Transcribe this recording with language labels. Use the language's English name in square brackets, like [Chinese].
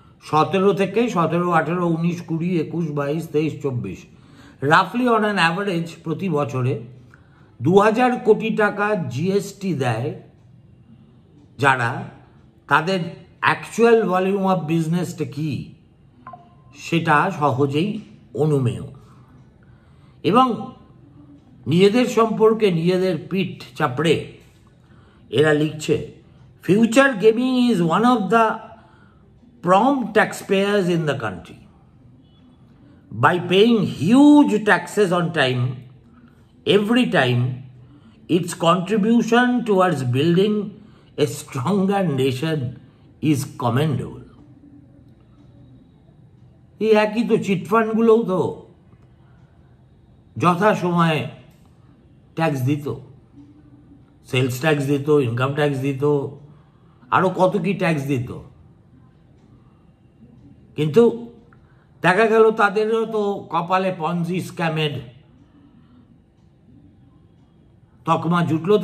[Bangla] 17 থেকে 17, 18, 19, 20, 21, 22, 23, 24, [English] রাফলি on an average [Bangla] প্রতি বছরে 2000 কোটি টাকা জিএসটি দেয় যারা, তাদের [English] actual volume of বিজনেসটা [Bangla] কি সেটা সহজেই অনুমেয়। এবং নিজেদের সম্পর্কে নিজেদের পিঠ চাপড়ে এরা লিখছে, [English] Future gaming is one of the prompt taxpayers in the country by paying huge taxes on time every time. Its contribution towards building a stronger nation is commendable. [Bangla] এই একই তো চিটফান্ডগুলোও তো যথা সময়ে ট্যাক্স দিত, সেলস ট্যাক্স দিত, income tax দিত, আরো কত কি ট্যাক্স দিত, কিন্তু দেখা গেল তাদেরও তো কপালে পঞ্জি স্ক্যামের তকমা জুটলো।